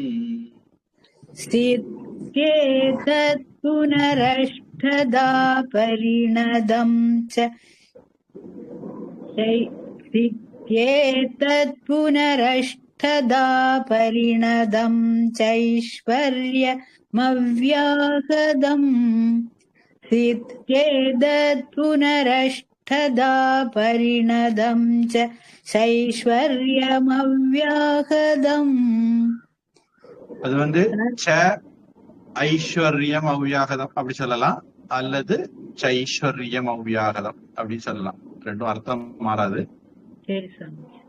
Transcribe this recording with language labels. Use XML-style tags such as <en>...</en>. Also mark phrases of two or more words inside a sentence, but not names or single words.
<sa>सिद्ध्येतत् पुनरष्टधा परिणतं च सिद्ध्येतत् पुनरष्टधा परिणतं चैश्वर्यमव्याहतम् सिद्ध्येतत् पुनरष्टधा परिणतं च சைஸ்வர்யமவ்யாகதம்.</sa> <ta>அது ச</ta> <sa>ऐश्वर्यम् अव्याहतम्</sa> <ta>அப்படி சொல்லலாம், அல்லது</ta> <sa>चैश्वर्यम् अव्याहतम्</sa> <ta>அப்படி சொல்லலாம். ரெண்டும் அர்த்தம் மாறாது. சரி சாமி.</ta>